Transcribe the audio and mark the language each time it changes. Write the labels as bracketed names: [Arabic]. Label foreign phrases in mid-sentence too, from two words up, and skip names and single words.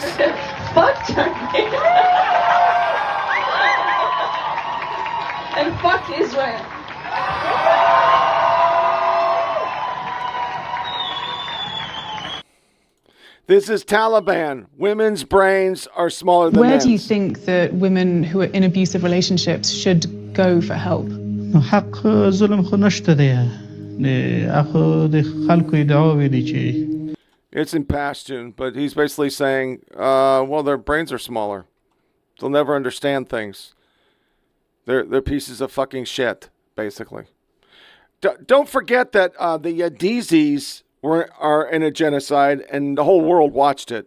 [English] Fuck Turkey. And fuck Israel. This is Taliban. Women's brains are smaller than Where men's. do you think that women who are in abusive relationships should go for help? [Pashto] حق ظلم خو نشته دی اخو د خلکو دعاوی دي چې [English] It's in Pashtun, but he's basically saying, well, their brains are smaller. They'll never understand things. They're pieces of fucking shit, basically. Don't forget that the Yazidis are in a genocide, and the whole world watched it.